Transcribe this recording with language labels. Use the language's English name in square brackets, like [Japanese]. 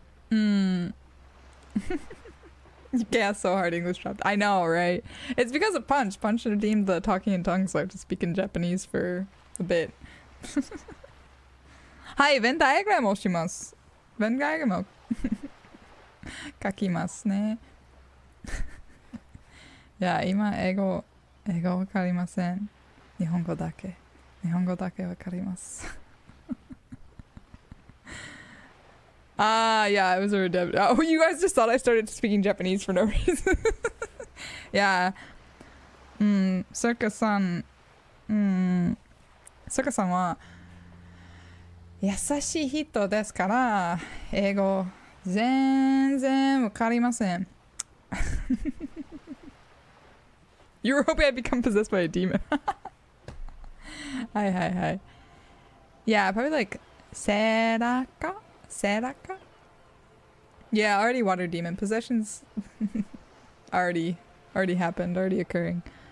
[English] You can't so hard English dropped. I know, right? It's because of Punch. Punch redeemed the talking in tongues so I have to speak in Japanese for a bit. [Japanese] はい、ベンダイアグラムをします。ベンダイアグラムを書きますね。いや、今、英語わかりません。日本語だけわかります。 [English] Yeah, it was a redemption. Oh, you guys just thought I started speaking Japanese for no reason. Yeah. [Japanese] Circaさんは優しい人ですから、英語全然わかりません。 [English] You were hoping I'd become possessed by a demon. Hi. Yeah, probably like Seraka? Yeah, already water demon. Possessions already happened, already occurring.